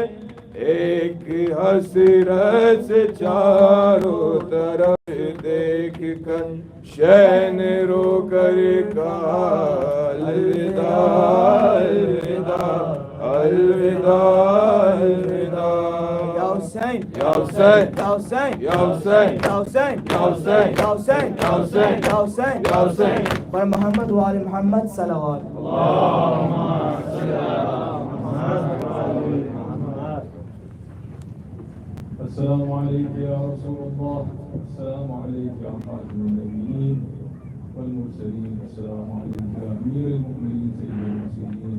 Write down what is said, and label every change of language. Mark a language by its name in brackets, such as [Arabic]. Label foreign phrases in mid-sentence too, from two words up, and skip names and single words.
[Urdu] ایک حسرت سے چاروں طرف دیکھ کر شہ نے رو کر کہا الوداع الوداع الوداع الوداع. [Arabic] یا حسین یا حسین یا حسین یا حسین یا حسین یا حسین یا حسین یا حسین یا حسین یا حسین. [Urdu] پر محمد و آل محمد صلوات. [Arabic] السلام عليك يا رسول الله. السلام عليك يا خاتم النبيين والمرسلين. السلام عليك يا أمير المؤمنين سيد المرسلين.